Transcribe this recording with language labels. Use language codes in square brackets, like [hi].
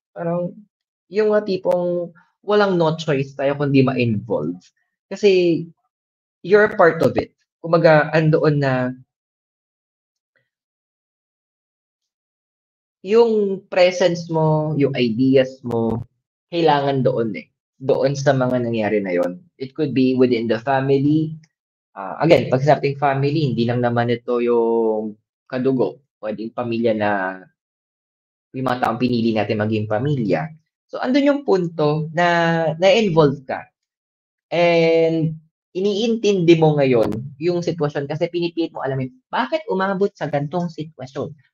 [tl] Parang yung mga tipong walang no choice tayo kundi ma-involve. Kasi [en] you're a part of it. [tl] Kumbaga, andoon na yung presence mo, yung ideas mo, kailangan doon eh. Doon sa mga nangyari na yon. [en] It could be within the family. [tl] Again, pag sabing family, hindi lang naman ito yung kadugo. Pwedeng pamilya na yung mga taong pinili natin maging pamilya. So, andun yung punto na na-involve ka. And iniintindi mo ngayon yung sitwasyon kasi pinipilit mo alamin bakit umabot sa gantong sitwasyon.